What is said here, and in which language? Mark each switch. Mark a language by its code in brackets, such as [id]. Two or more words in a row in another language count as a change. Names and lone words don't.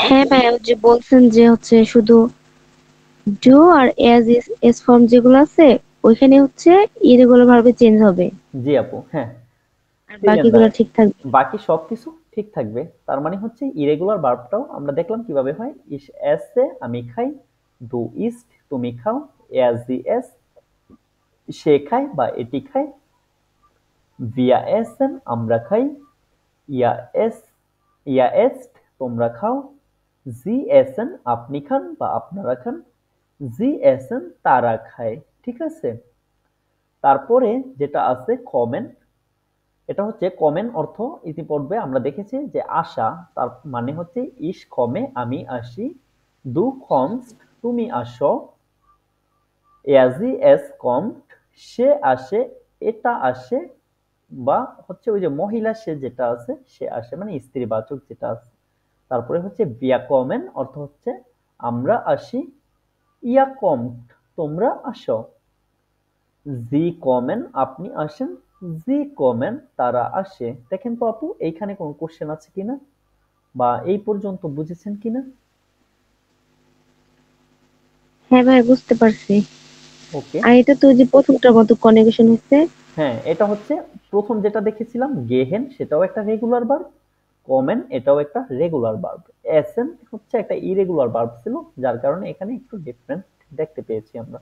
[bn] হ্যাঁ ভাইয়া, ওই যে বলছেন যে হচ্ছে শুধু ডু আর এজ এস ফর্ম যেগুলো আছে ওইখানে হচ্ছে ইরেগুলার ভাবে চেঞ্জ হবে, জি আপু, হ্যাঁ, আর [de] vielen Dank, [bn] বাকিগুলো ঠিক থাকবে। বাকি সবকিছু ঠিক থাকবে। তার মানে হচ্ছে ইরেগুলার ভার্বটাও আমরা দেখলাম কিভাবে হয়। [de] ich esse [bn] আমি খাই, [de] du isst [bn] তুমি খাও, [de] er sie es [bn] সে খায় বা এটি খায়, [de] wir essen [bn] আমরা খাই, [de] ihr esst ihr esst [bn] তোমরা খাও, [de] sie essen [bn] আপনি খান বা আপনারা খান, [de] sie essen [bn] তারা খায়। ঠিক আছে? তারপরে যেটা আছে কমেন, এটা হচ্ছে কমেন অর্থ ইতিপূর্বে আমরা দেখেছি যে আসা, তার মানে হচ্ছে [de] ich komme [bn] আমি আসি, [de] du kommst [bn] তুমি আসো, [de] er sie es kommt [bn] সে আসে, এটা আসে, বা হচ্ছে ওই যে মহিলা সে যেটা আছে সে আসে, মানে স্ত্রীবাচক যেটা আছে। তারপরে হচ্ছে [de] wir kommen [bn] অর্থ হচ্ছে আমরা আসি, [de] ihr kommt [bn] তোমরা আসো, [de] sie kommen [bn] আপনি আসেন, [de] sie kommen [bn] তারা আসে। দেখেন তো আপু এইখানে কোন কোশ্চেন আছে কিনা বা এই পর্যন্ত বুঝেছেন কিনা? হ্যাঁ ভাই, বুঝতে পারছি। ওকে। আর এটা তো যে প্রথমটার মতো কনজুগেশন হচ্ছে। হ্যাঁ, এটা হচ্ছে প্রথম যেটা দেখেছিলাম গেহেন, সেটাও একটা রেগুলার ভার্ব, কমেন এটাও একটা রেগুলার ভার্ব, এসেন হচ্ছে একটা ইরেগুলার ভার্ব ছিল, যার কারণে এখানে একটু ডিফারেন্ট দেখতে পেয়েছি আমরা।